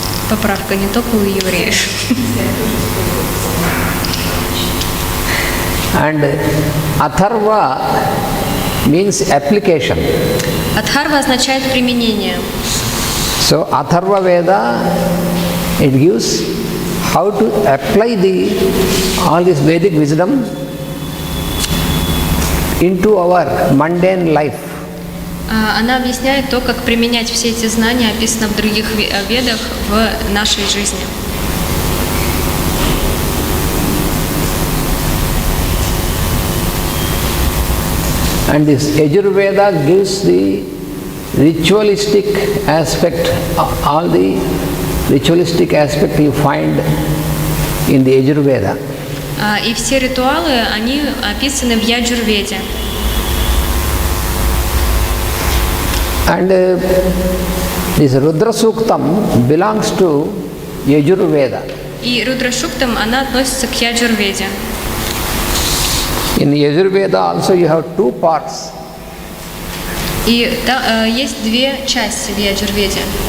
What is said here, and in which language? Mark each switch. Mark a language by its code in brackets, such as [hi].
[ru] Поправка не только у евреев. [en] And Atharva means application. [ru] Адхарва означает применение. [en] So Atharva Veda, it gives how to apply all this Vedic wisdom into our mundane life. [ru] Она объясняет то, как применять все эти знания, описанные в других ведах, в нашей жизни. [en] And this Yajurveda gives the ritualistic aspect, all the ritualistic aspect you find in the Yajurveda. [ru] И все ритуалы, они описаны в Яджурведе. [en] And this Rudra Suktam belongs to Yajurveda. [ru] И Рудра Шуктам, она относится к Яджурведе. [en] In Yajurveda also you have two parts. [ru] И есть две части в Яджурведе.